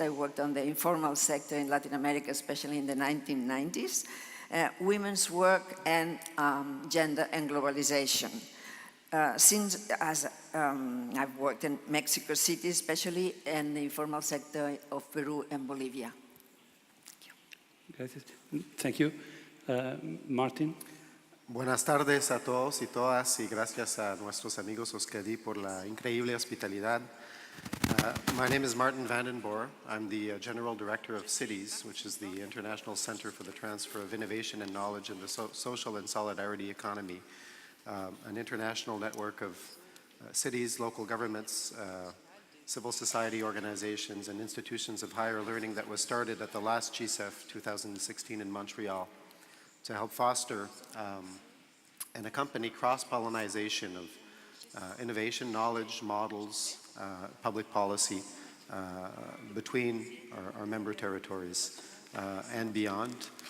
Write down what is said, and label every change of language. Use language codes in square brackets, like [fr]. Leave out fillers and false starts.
[en] I worked on the informal sector in Latin America, especially in the 1990s, women's work, and gender and globalization. I've worked in Mexico City, especially, and the informal sector of Peru and Bolivia. Thank you. Martin? [es] Buenas tardes a todos y todas y gracias a nuestros amigos Euskadi por la increíble hospitalidad. [en] My name is Martin Vandenborre. I'm the General Director of CITES, which is the International Center for the Transfer of Innovation and Knowledge in the Social and Solidarity Economy, an international network of cities, local governments, civil society organizations, and institutions of higher learning that was started at the last GSEF 2016 in Montreal to help foster and accompany cross-pollination of innovation, knowledge, models, public policy between our member territories and beyond.